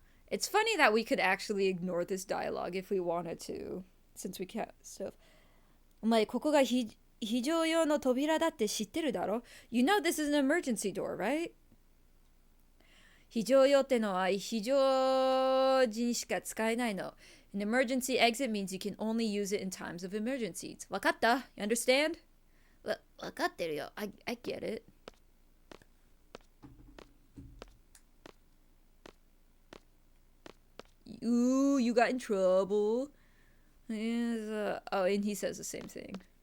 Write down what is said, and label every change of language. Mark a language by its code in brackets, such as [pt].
[en] It's funny that we could actually ignore this dialogue if we wanted to, since we can't stuff. [ja] お前ここが非常用の扉だって知ってるだろ? [en] You know this is an emergency door, right? [ja] 非常用ってのは非常時にしか使えないの. [en] An emergency exit means you can only use it in times of emergencies. [ja] わかった? [en] You understand? [ja] わかってるよ. [en] I get it. Ooh, you got in trouble. Oh, and he says the same thing.